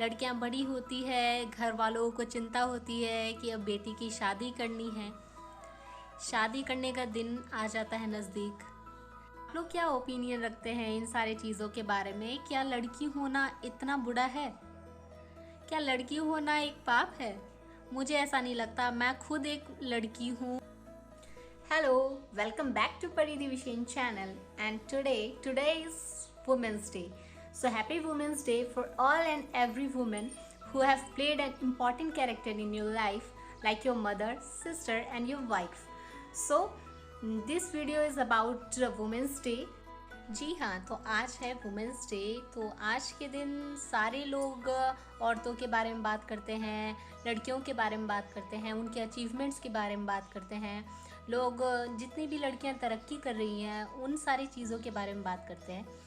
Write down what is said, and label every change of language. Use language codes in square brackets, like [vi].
[hi] लड़कियां बड़ी होती है, घर वालों को चिंता होती है कि अब बेटी की शादी करनी है। शादी करने का दिन आ जाता है नज़दीक। आप लोग क्या ओपिनियन रखते हैं इन सारे चीज़ों के बारे में? क्या लड़की होना इतना बुरा है? क्या लड़की होना एक पाप है? मुझे ऐसा नहीं लगता। मैं खुद एक लड़की हूँ। [en] Hello, welcome back to Paridi Vishen channel, and today is Women's Day. So happy Women's Day for all and every woman who have played an important character in your life, like your mother, sister and your wife. So this video is about Women's Day. [hi] जी हाँ, तो आज है women's day. तो आज के दिन सारे लोग औरतों के बारे में बात करते हैं, लड़कियों के बारे में बात करते हैं, उनके अचीवमेंट्स के बारे में बात करते हैं। लोग जितनी भी लड़कियां तरक्की कर रही हैं उन सारी चीज़ों के बारे में बात करते हैं।